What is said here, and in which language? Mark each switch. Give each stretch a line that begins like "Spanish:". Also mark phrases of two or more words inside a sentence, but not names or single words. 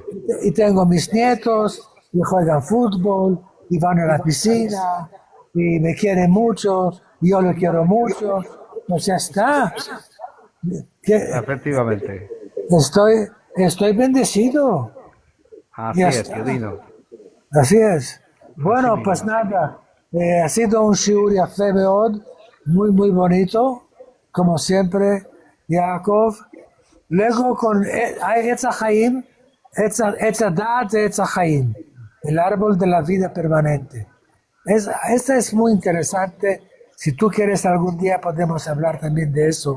Spanish: y tengo mis nietos y juegan fútbol y van a la piscina y me quieren mucho y yo lo quiero mucho. Pues ya está. Que Efectivamente. estoy bendecido. Así Ya es, tío está. Dino. Así es. Así Bueno, pues mismo. nada, ha sido un
Hebrew: שיעור יפה מאוד,
Spanish: muy, muy bonito, como siempre, Yaakov. Luego con hay
Hebrew: עץ חיים עץ הדעת de עץ חיים,
Spanish: el árbol de la vida permanente. Esta es muy interesante. Si tú quieres algún día podemos hablar también de eso.